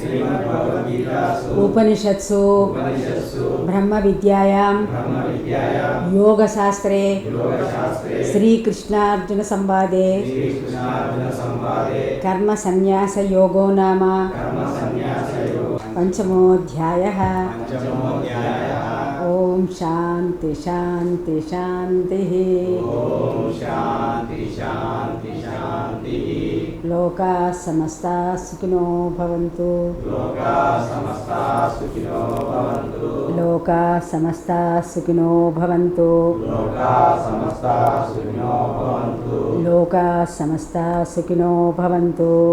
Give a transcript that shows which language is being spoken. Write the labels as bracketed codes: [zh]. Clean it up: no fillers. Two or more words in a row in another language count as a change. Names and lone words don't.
[sa] ఉపనిషత్సు బ్రహ్మ విద్యాయాం యోగశాస్త్రే శ్రీకృష్ణార్జున సంవాదే కర్మ సన్యాస యోగో నామ పంచమోధ్యాయః. ఓం శాంతి శాంతి శాంతి. లోకా సమస్తా సుఖినో భవంతు. లోకా సమస్తా సుఖినో భవంతు. లోకా సమస్తా సుఖినో భవంతు.